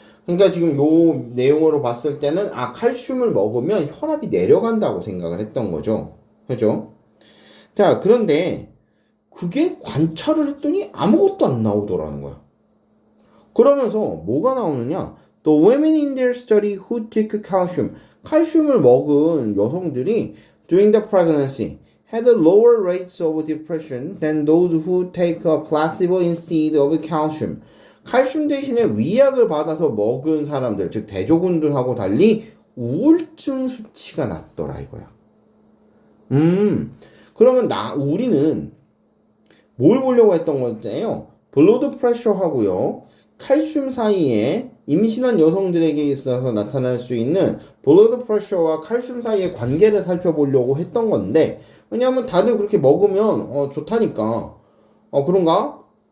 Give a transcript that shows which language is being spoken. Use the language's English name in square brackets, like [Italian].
[Korean] 그러니까 지금 요 내용으로 봤을 때는 칼슘을 먹으면 혈압이 내려간다고 생각을 했던 거죠. 그죠? 자, 그런데 그게 관찰을 했더니 아무것도 안 나오더라는 거야. 그러면서 뭐가 나오느냐? [English] The women in their study who took calcium, [Korean] 칼슘을 먹은 여성들이 [English] during the pregnancy had lower rates of depression than those who take a placebo instead of calcium. [Korean] 칼슘 대신에 위약을 받아서 먹은 사람들, 즉 대조군들하고 달리 우울증 수치가 낮더라 이거야. 그러면 우리는 뭘 보려고 했던 거잖아요. 블러드 프레셔하고요, 칼슘 사이에 임신한 여성들에게 있어서 나타날 수 있는 블러드 프레셔와 칼슘 사이의 관계를 살펴보려고 했던 건데, 왜냐하면 다들 그렇게 먹으면 좋다니까. 그런가?